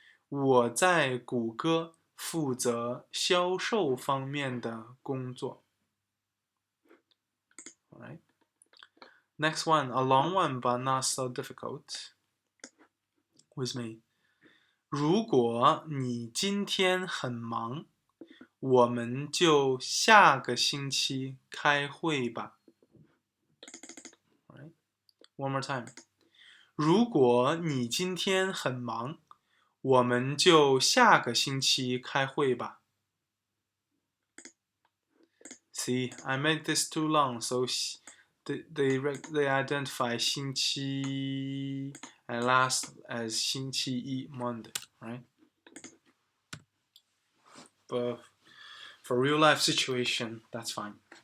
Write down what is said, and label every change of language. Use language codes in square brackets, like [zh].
[zh] 我在谷歌负责销售方面的工作。 [en] Alright. Next one, a long one but not so difficult. With me. [zh] 如果你今天很忙，我们就下个星期开会吧。 [en] Alright. One more time. [zh] 如果你今天很忙，我们就下个星期开会吧。 [en] See, I made this too long, so they identify [zh] 星期 [en] and last as [zh] 星期一 [en] Monday, right? But for real life situation, that's fine.